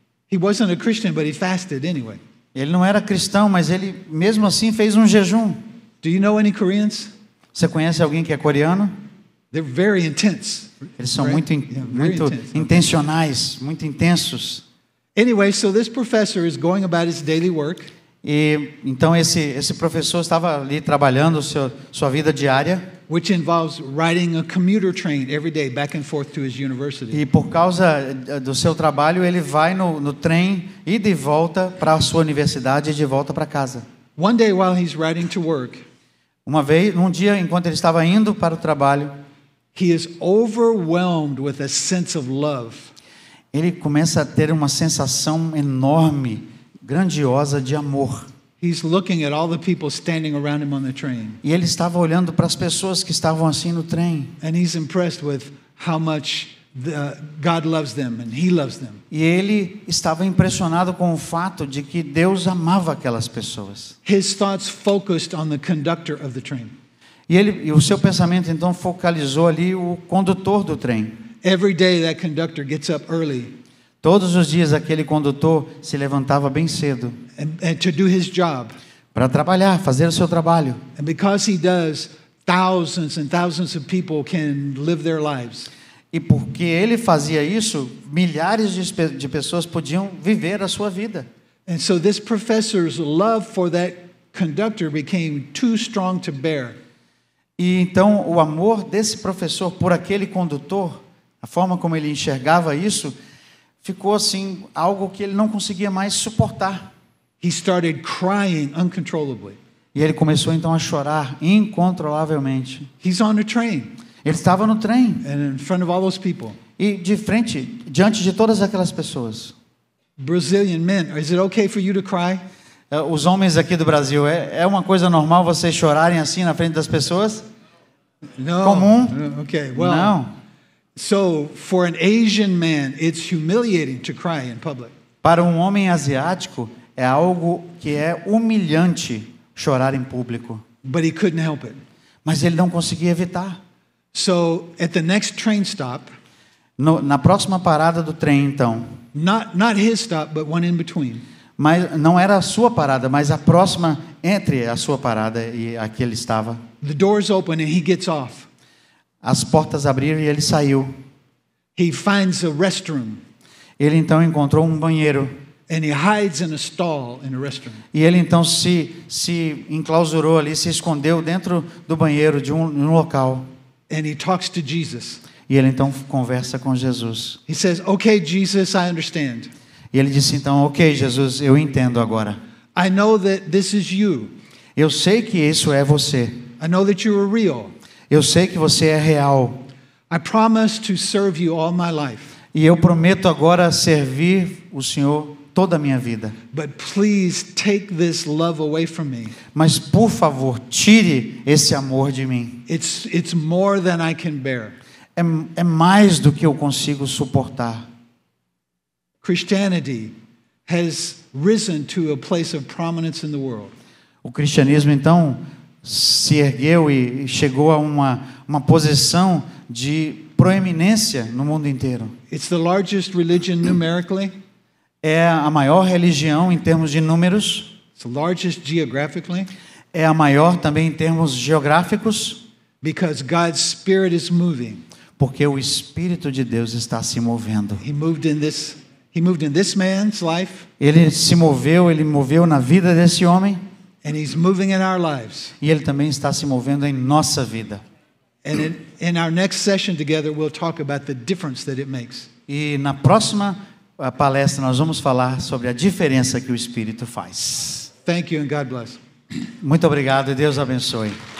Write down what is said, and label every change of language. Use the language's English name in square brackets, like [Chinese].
[English] He wasn't a Christian, but he fasted anyway. [Portuguese] Ele não era cristão, mas ele, mesmo assim, fez um jejum. [English] Do you know any Koreans? [Portuguese] Você conhece alguém que é coreano? [English] They're very intense. [Portuguese] Eles são [English] right? [Portuguese] muito intencionais, muito intensos. [English] Anyway, so this professor is going about his daily work. [Portuguese] E então esse professor estava ali trabalhando sua vida diária. [English] Which involves riding a commuter train every day back and forth to his university. [Portuguese] E por causa do seu trabalho, ele vai no trem e de volta para a sua universidade e de volta para casa. [English] One day while he's riding to work, [Portuguese] um dia, enquanto ele estava indo para o trabalho, [English] he is overwhelmed with a sense of love. [Portuguese] Ele começa a ter uma sensação enorme, grandiosa de amor. [English] He's looking at all the people standing around him on the train. [Portuguese] E ele estava olhando para as pessoas que estavam assim no trem. [English] And he's impressed with how much God loves them and he loves them. [Portuguese] E ele estava impressionado com o fato de que Deus amava aquelas pessoas. [English] His thoughts focused on the conductor of the train. [Portuguese] E o seu pensamento então focalizou ali o condutor do trem. [English] Every day that conductor gets up early. [Portuguese] Todos os dias aquele condutor se levantava bem cedo [English] and to do his job. [Portuguese] Para trabalhar, fazer o seu trabalho. [English] And because he does, thousands and thousands of people can live their lives. [Portuguese] E porque ele fazia isso, milhares de pessoas podiam viver a sua vida. [English] And so this professor's love for that conductor became too strong to bear. [Portuguese] E então o amor desse professor por aquele condutor, a forma como ele enxergava isso, ficou assim algo que ele não conseguia mais suportar. [English] He started crying uncontrollably. [Portuguese] E ele começou então a chorar incontrolavelmente. [English] He's on a train. [Portuguese] Ele estava no trem. [English] And in front of all those people. [Portuguese] E diante de todas aquelas pessoas. [English] Brazilian men, is it okay for you to cry? [Portuguese] Os homens aqui do Brasil, é uma coisa normal vocês chorarem assim na frente das pessoas? [English] No. [Portuguese] Comum? [English] Okay, well. [Portuguese] Não. [English] So, for an Asian man, it's humiliating to cry in public. [Portuguese] Para um homem asiático, é algo que é humilhante chorar em público. [English] But he couldn't help it. [Portuguese] Mas ele não conseguia evitar. [English] So, at the next train stop, [Portuguese] na próxima parada do trem, então, [English] not his stop, but one in between. [Portuguese] Mas não era a sua parada, mas a próxima entre a sua parada e a que ele estava. [English] The doors open and he gets off. [Portuguese] As portas abriram e ele saiu. [English] He finds a restroom. [Portuguese] Ele então encontrou um banheiro. [English] And he hides in a stall in a restroom. [Portuguese] E ele então se enclausurou ali, se escondeu dentro do banheiro de um local. [English] And he talks to Jesus. [Portuguese] E ele então conversa com Jesus. [English] He says, "Okay, Jesus, I understand." [Portuguese] E ele disse então, ok, Jesus, eu entendo agora. [English] I know that this is you. [Portuguese] Eu sei que isso é você. [English] I know that you are real. [Portuguese] Eu sei que você é real. [English] I promise to serve you all my life. [Portuguese] E eu prometo agora servir o Senhor toda a minha vida. [English] But please take this love away from me. [Portuguese] Mas por favor, tire esse amor de mim. [English] It's more than I can bear. [Portuguese] É mais do que eu consigo suportar. [English] Christianity has risen to a place of prominence in the world. [Portuguese] O cristianismo então se ergueu e chegou a uma posição de proeminência no mundo inteiro. [English] It's the largest religion numerically. [Portuguese] É a maior religião em termos de números. [English] It's the largest geographically. [Portuguese] É a maior também em termos geográficos. [English] Because God's Spirit is moving. [Portuguese] Porque o Espírito de Deus está se movendo. [English] He moved in this man's life. [Portuguese] Ele moveu na vida desse homem. [English] And he's moving in our lives. [Portuguese] E ele também está se movendo em nossa vida. [English] And in our next session together we'll talk about the difference that it makes. [Portuguese] E na próxima palestra nós vamos falar sobre a diferença que o Espírito faz. [English] Thank you and God bless. [Portuguese] Muito obrigado e Deus abençoe.